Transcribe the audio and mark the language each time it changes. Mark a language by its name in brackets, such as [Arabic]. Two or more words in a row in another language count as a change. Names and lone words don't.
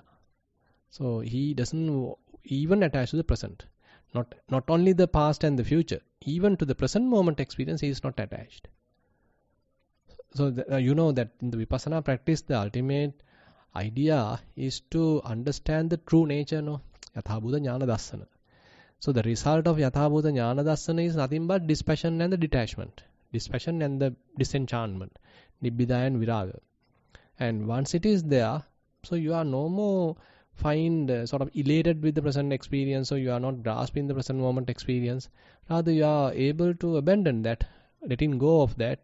[English] So he doesn't even attach to the present. Not only the past and the future, even to the present moment experience, he is not attached. So you know that in the Vipassana practice, the ultimate idea is to understand the true nature, no? [Pali] Yathabhuta jnana dassana. [English] So the result of [Pali] Yathabhuta jnana dassana [English] is nothing but dispassion and the detachment. Dispassion and the disenchantment. [Pali] Nibbida and viraga. [English] And once it is there, so you are no more sort of elated with the present experience, so you are not grasping the present moment experience. Rather you are able to abandon that, letting go of that.